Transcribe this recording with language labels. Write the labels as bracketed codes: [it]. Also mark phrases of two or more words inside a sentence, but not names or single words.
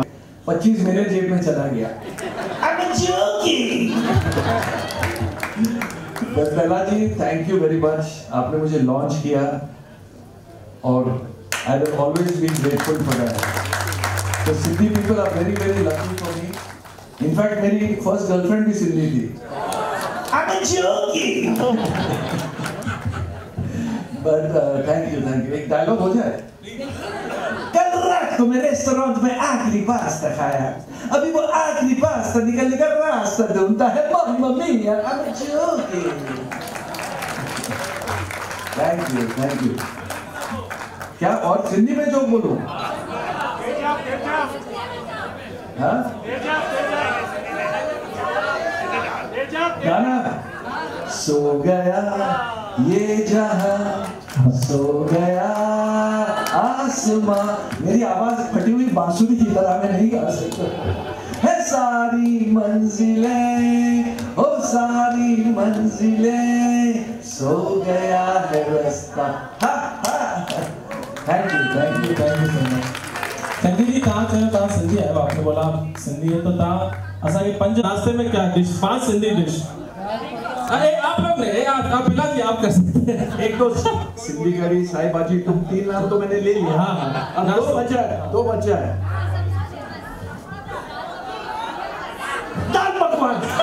[hi] 25 मिनट जेब में चला गया। बस पहला जी, [en] thank you very much, [hi] आपने मुझे लॉन्च किया और [en] I have always been grateful for that. to Sindhi people are very very lucky for me. [hi] इनफैक्ट मेरी [en] first girlfriend [hi] भी सिंधी थी। [en] but thank you. [hi] एक डायलॉग हो जाए। कल रात को मैं रेस्टोरेंट में आखिरी पास्ता खाया, अभी वो आखिरी पास्ता निकलने का रास्ता ढूंढता है। [it] mamma mia, [en] I'm joking। thank you. [hi] क्या और सिंधी में जो बोलूं? हाँ? गाना सो गया ये जहां, सो गया आसमां। मेरी आवाज फटी हुई बांसुरी की तरह मैं नहीं गा सकता। है सारी मंजिलें, ओ सारी मंजिलें, सो गया है रास्ता। [en] thank you so much. [sd] संजय जी, तव्हां चयो तव्हां सिंधी आहियो, [hi] आपने बोला सिंधी है, तो [sd] तव्हां असांखे [hi] 5 नाश्ते में क्या डिश, 5 सिंधी डिश। अरे आप लोग ने आप पिला दिया, आप कर सकते हैं। एक तो सिंधी करी, साई भाजी, तुम 3 नाम तो मैंने ले लिया। हाँ, अब 2 बचा है। दाल पकवान।